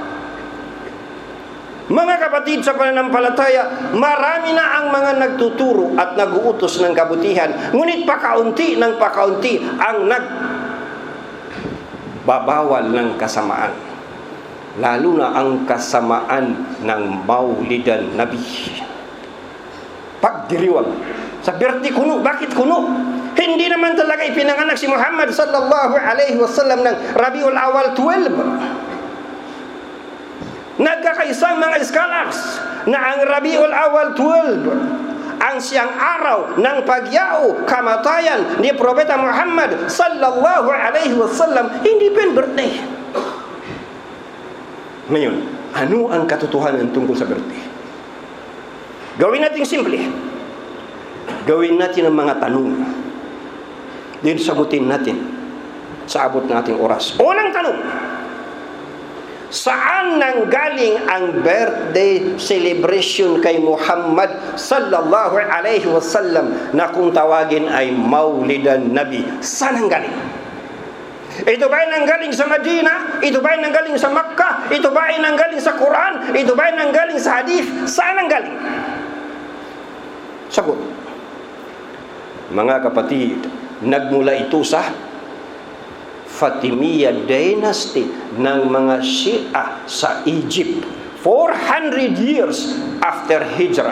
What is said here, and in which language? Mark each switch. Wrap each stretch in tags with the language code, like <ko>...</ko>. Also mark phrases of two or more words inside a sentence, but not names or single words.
<tl>Mga kapatid sa pananampalataya, marami na ang mga nagtuturo at nag-uutos ng kabutihan, ngunit pakaunti ng pakaunti ang nagbabawal ng kasamaan, lalo na ang kasamaan ng</tl> <ar>مولد النبي.</ar> <tl>Pagdiriwang sa birthday kuno. Bakit kuno? Hindi naman talaga ipinanganak si Muhammad</tl> <ar>صلى الله عليه وسلم</ar> <tl>ng Rabiul Awal 12. Nagkakaisang mga scholars na ang Rabiul Awal 12 ang siyang araw ng pagyao, kamatayan ni Propeta Muhammad</tl> <ar>صلى الله عليه وسلم,</ar> <tl>hindi pen birthday. Ngayon, ano ang katotohanan tungkol sa birthday? Gawin natin simple. Gawin natin ang mga tanong. Din sagutin natin sa abot nating oras. Unang tanong: saan nanggaling ang</tl> <en>birthday celebration</en> <tl>kay Muhammad</tl> <ar>صلى الله عليه وسلم</ar> <tl>na kung tawagin ay</tl> <ar>مولد النبي?</ar> <tl>Saan nanggaling? Ito ba ay nanggaling sa Medina? Ito ba ay nanggaling sa Makkah? Ito ba ay nanggaling sa Quran? Ito ba ay nanggaling sa hadith? Saan nanggaling? Sagot: mga kapatid, nagmula ito sa Fatimiyya dynasty ng mga Shia sa Egypt 400</tl> <en>years after Hijrah.</en>